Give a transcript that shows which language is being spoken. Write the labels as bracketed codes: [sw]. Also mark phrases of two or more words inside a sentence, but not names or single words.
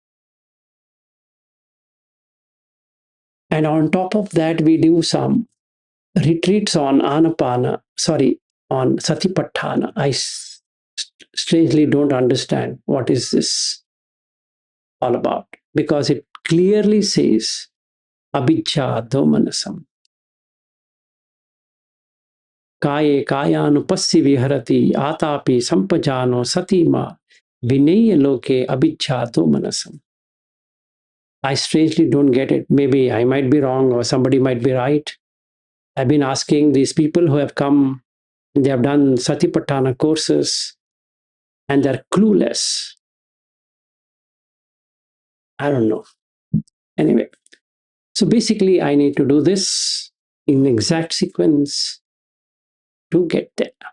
[en] And on top of that, we do some retreats on on Satipatthana. I strangely don't understand what is this all about, because it clearly says [pi] abhijja domanasam. Kaye kayanupassi viharati atapi sampajano satima vinaya loke abhijja domanasam. [en] I strangely don't get it. Maybe I might be wrong or somebody might be right. I've been asking these people who have come, they have done Satipatthana courses and they're clueless. I don't know. Anyway, so basically, I need to do this in exact sequence to get there.